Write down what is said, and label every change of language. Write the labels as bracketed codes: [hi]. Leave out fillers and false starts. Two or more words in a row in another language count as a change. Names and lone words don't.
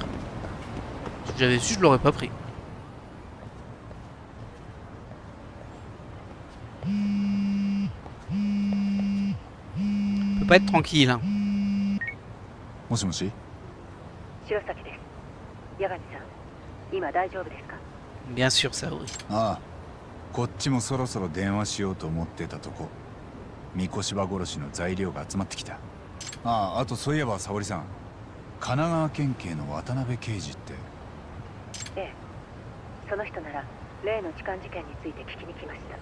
[fr] Si j'avais su, je l'aurais pas pris. On peut pas être tranquille, hein. Bien sûr, Saori. [ja] ああ、こっちもそろそろ電話しようと思ってたとこ。三越場殺しの材料が集まってきた。ああ、あとそういえば沙織さん、神奈川県警の渡辺刑事って。ええ、その人なら例の痴漢事件について聞きに来ました。